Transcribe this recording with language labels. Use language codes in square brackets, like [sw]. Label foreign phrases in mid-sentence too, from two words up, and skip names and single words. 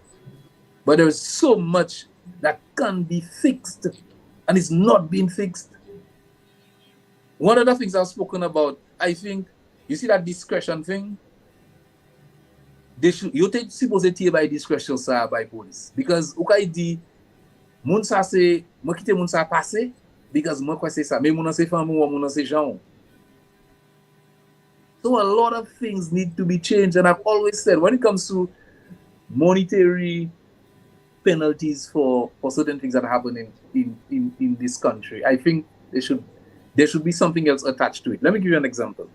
[en] But there is so much that can be fixed and it's not being fixed. One of the things I've spoken about, I think, you see that discretion thing? You take supposed to by discretion, sir, by police. [ht] Because okay di moun sa se moi kite moun sa passe because moi kwa se ça mais moun se femme ou moun se Jean. [en] So a lot of things need to be changed, and I've always said when it comes to monetary penalties for certain things that are happening in this country, I think there should be something else attached to it. Let me give you an example.